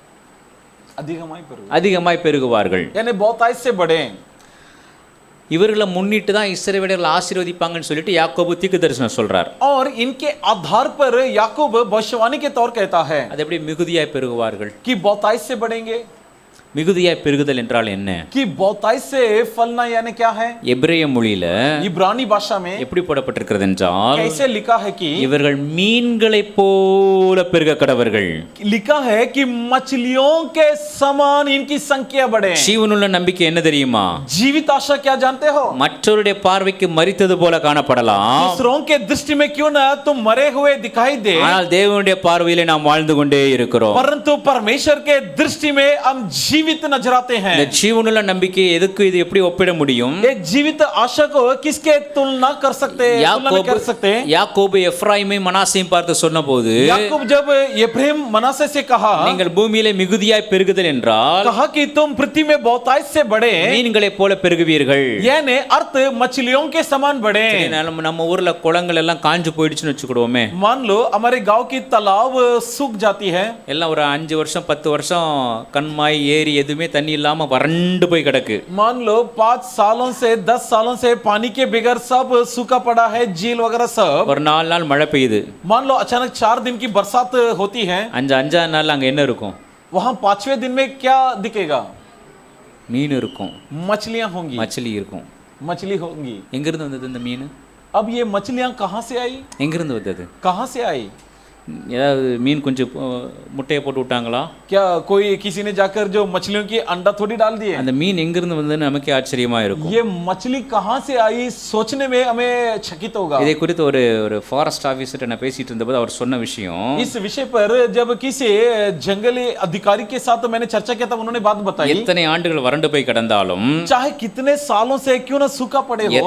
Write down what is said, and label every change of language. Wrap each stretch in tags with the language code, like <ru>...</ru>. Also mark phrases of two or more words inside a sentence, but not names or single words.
<ta>அதிகமாய் பெருகுவார்கள்.</ta> <hi>यानी बहुतायत से बढ़े.</hi> <ta>இவர்களை முன்னிட்டு தான் இஸ்ரவேலர்கள் ஆசீர்வதிப்பாங்கன்னு சொல்லிட்டு யாக்கோபு தீர்க்கதரிசனம் சொல்றார்.</ta> <hi>और इनके आधार पर याकूब भविष्यवाणी के तौर कहता है</hi> <ta>அது எப்படி மிகுதியாய் பெருகுவார்கள்?</ta> <hi>कि बहुतायत से बढ़ेंगे.</hi> <ta>மிகுதியாய் பெருகுதல் என்றால் என்ன?</ta> <hi>कि बहुतायत से फलना यानी क्या है?</hi> <ta>எபிரேய மொழியில</ta> <hi>इब्रानी भाषा में</hi> <ta>எப்படி போடப்பட்டிருக்கிறது என்றால்</ta> <hi>कैसे लिखा है कि</hi> <ta>இவர்கள் மீன்களைப் போல பெருக கடவர்கள்.</ta> <hi>लिखा है कि मछलियों के समान इनकी संख्या बढ़े.</hi> <ta>ஜீவனுள்ள நம்பிக்கை என்ன தெரியுமா?</ta> <hi>जीवित आशा क्या जानते हो?</hi> <ta>மற்றவருடைய பார்வைக்கு மரித்தது போல காணப்படலாம்.</ta> <hi>दूसरों के दृष्टि में क्यों ना तुम मरे हुए दिखाई दे,</hi> <ta>ஆனால் தேவனுடைய பார்வையிலே நாம் வாழ்ந்து கொண்டே இருக்கிறோம்.</ta> <hi>परंतु परमेश्वर के दृष्टि में हम जीवित नजर आते हैं.</hi> <ta>இந்த ஜீவனுள்ள நம்பிக்கை எதுக்கு இது எப்படி ஒப்பிட முடியும்?</ta> <hi>एक जीवित आशा को किसके तुलना कर सकते हैं? तुलना नहीं कर सकते.</hi> <ta>யாக்கோபு எப்ராயிமை மனாசையும் பார்த்து சொன்னபோது</ta> <hi>याकूब जब एफ्राइम मनासे से कहा,</hi> <ta>நீங்கள் பூமியிலே மிகுதியாய் பெருகுதல் என்றால்</ta> <hi>कहा कि तुम पृथ्वी में बहुतायत से बढ़े,</hi> <ta>மீன்களைப் போல பெருகுவீர்கள்.</ta> <hi>यानी अर्थ मछलियों के समान बढ़े.</hi> <ta>நம்ம ஊர்ல குளங்கள் எல்லாம் காஞ்சு போயிடுச்சுன்னு வச்சுக்கிடுவோமே.</ta> <hi>मान लो हमारे गांव की तालाब सूख जाती है.</hi> <ta>எல்லாம் ஒரு 5 வருஷம் 10 வருஷம் கண்மாய் ஏரி எதுவுமே தண்ணி இல்லாம வறண்டு போய் கிடக்கு.</ta> <hi>मान लो 5 सालों से 10 सालों से पानी के बगैर सब सूखा पड़ा है, झील वगैरह सब.</hi> <ta>ஒரு 4 நாள் மழை பெய்யுது.</ta> <hi>मान लो अचानक 4 दिन की बरसात होती है.</hi> <ta>அஞ்சாவது நாள் அங்க என்ன இருக்கும்?</ta> <hi>वहां 5वें दिन में क्या दिखेगा?</hi> <ta>மீன் இருக்கும்,</ta> <hi>मछलियां होंगी.</hi> <ta>மச்சலி இருக்கும்.</ta> <hi>मछली होंगी.</hi> <ta>எங்க இருந்து வந்தது இந்த மீன்?</ta> <hi>अब ये मछलियां कहां से आई?</hi> <ta>எங்க இருந்து வந்தது?</ta> <hi>कहां से आई?</hi> <ta>ஏதாவது மீன் கொஞ்சம் முட்டையை போட்டு விட்டாங்களா?</ta> <hi>क्या कोई किसी ने जाकर जो मछलियों की अंडा थोड़ी डाल दिए?</hi> <ta>அந்த மீன் எங்க இருந்து வந்ததுன்னு நமக்கு ஆச்சரியமா இருக்கும்.</ta> <hi>ये मछली कहां से आई सोचने में हमें चकित होगा.</hi> <ta>இதை குறித்து ஒரு</ta> <en>forest officer</en> <ta>நான் பேசிட்டு இருந்தபோது அவர் சொன்ன விஷயம்,</ta> <hi>इस विषय पर जब किसी जंगली अधिकारी के साथ मैंने चर्चा किया था, उन्होंने बात बताई.</hi> <ta>எத்தனை ஆண்டுகள் வறண்டு போய் கிடந்தாலும்,</ta> <hi>चाहे कितने सालों से क्यों ना सूखा पड़े हो,</hi>